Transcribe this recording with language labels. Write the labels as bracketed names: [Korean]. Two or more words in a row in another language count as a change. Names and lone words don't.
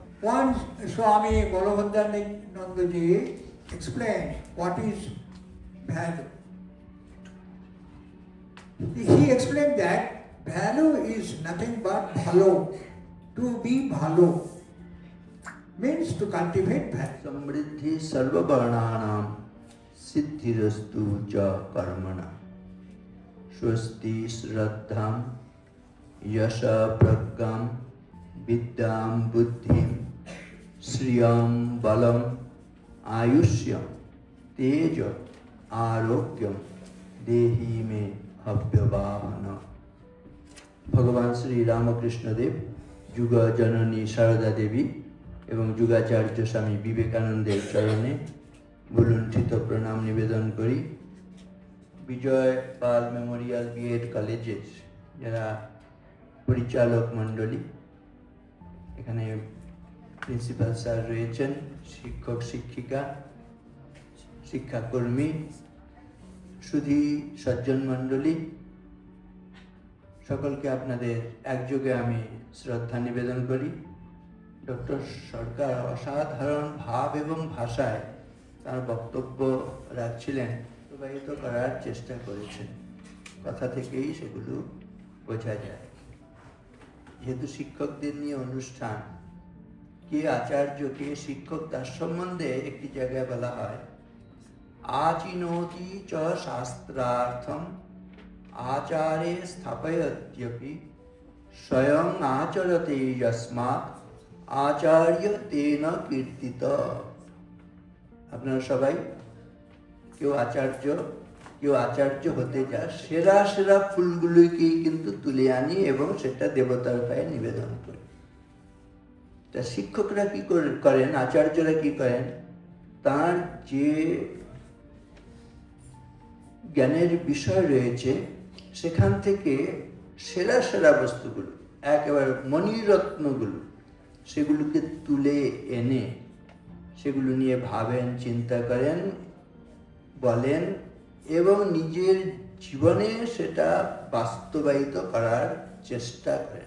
[English] Once Swami Balabhandanandaji explained what is value. He explained that value is nothing but bhalo. To be bhalo means to cultivate value. [Sanskrit] समृद्धि सर्व वर्णानां सिद्धिरस्तु च कर्मणा स्वस्ति श्रद्धां यशः प्रज्ञां विद्यां बुद्धिं श्रियं बलम् आयुष्यं तेज आरोग्यम देही में अभ्यवाहन। [Bangla] ভগবান শ্রী রামকৃষ্ণ দেব, যুগ জননী সারদা দেবী এবং যুগাচার্য স্বামী বিবেকানন্দের চরণে ভূলুণ্ঠিত প্রণাম নিবেদন করি। বিজয় পাল মেমোরিয়াল বিএড কলেজের যারা পরিচালক মণ্ডলী, এখানে প্রিন্সিপাল স্যার রয়েছেন, শিক্ষক শিক্ষিকা, শিক্ষাকর্মী, সুধী সজ্জন মণ্ডলী, সকলকে আপনাদের একযোগে আমি শ্রদ্ধা নিবেদন করি। ডক্টর সরকার অসাধারণ ভাব এবং ভাষায় তার বক্তব্য রাখছিলেন, প্রবাহিত করার চেষ্টা করেছেন, কথা থেকেই সেগুলো বোঝা যায়। যেহেতু শিক্ষকদের নিয়ে অনুষ্ঠান, কে আচার্য কে শিক্ষক তার সম্বন্ধে একটি জায়গায় বলা হয়, [Sanskrit] आचिनोति च शास्त्रार्थम आचारे स्थापयत्यपि स्वयं आचरते यस्मात् आचार्य तेन कीर्तित। [Bangla] আপনারা সবাই কেউ আচার্য হতে যায়, সেরা সেরা ফুলগুলোকেই কিন্তু তুলে আনি এবং সেটা দেবতার পায়ে নিবেদন করি। তা শিক্ষকরা কি করেন, আচার্যরা কি করেন, তার যে জ্ঞানের বিষয় রয়েছে সেখান থেকে সেরা সেরা বস্তুগুলো, একেবারে মণিরত্নগুলো, সেগুলোকে তুলে এনে সেগুলো নিয়ে ভাবেন, চিন্তা করেন, বলেন এবং নিজের জীবনে সেটা বাস্তবায়িত করার চেষ্টা করেন।